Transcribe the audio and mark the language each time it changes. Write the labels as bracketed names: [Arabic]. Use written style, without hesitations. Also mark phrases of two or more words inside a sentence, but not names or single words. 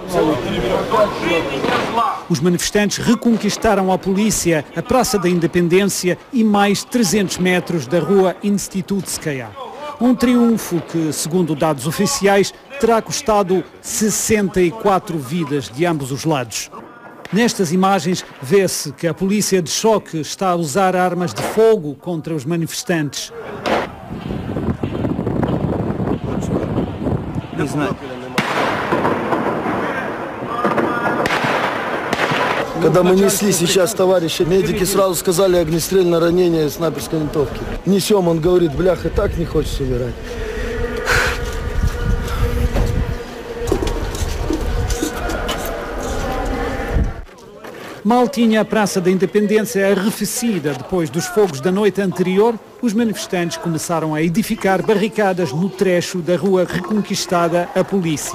[Portuguese] Os manifestantes reconquistaram a polícia, a Praça da Independência e mais 300 metros da rua Institutskaya. Um triunfo que, segundo dados oficiais, terá custado 64 vidas de ambos os lados. Nestas imagens vê-se que a polícia de choque está a usar armas de fogo contra os manifestantes. [Russian] Когда мы несли сейчас товарища, медики сразу сказали огнестрельное ранение снайперской винтовки. Несем, он говорит, бляха, так не хочется умирать. [Portuguese] Mal tinha a Praça da Independência arrefecida depois dos fogos da noite anterior, os manifestantes começaram a edificar barricadas no trecho da rua reconquistada à polícia.